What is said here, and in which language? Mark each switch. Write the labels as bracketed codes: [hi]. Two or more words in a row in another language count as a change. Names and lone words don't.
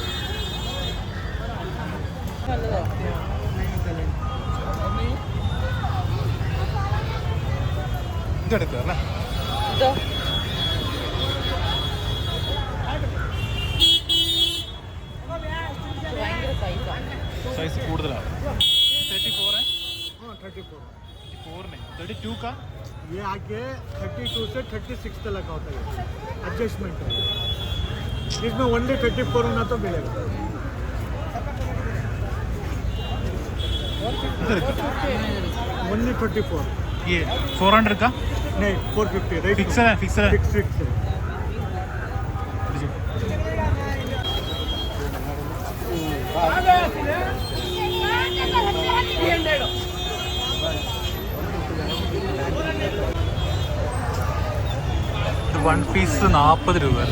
[ml] ഇതെടുക്കുക അല്ലേ? സൈസ് കൂടുതലാണ്. [hi] 34 है? हाँ 34. 34 नहीं 32 का. ये आके 32 से 36 तक का होता है. एडजस्टमेंट है. इसमें ओनली 34 होना तो मिलेगा. ओनली 34. ये 400 का नहीं 450 राइट. फिक्सर है. फिक्सर है. फिक्स है. [ml] ഇത് 1 പീസ് 40 രൂപ അല്ലേ?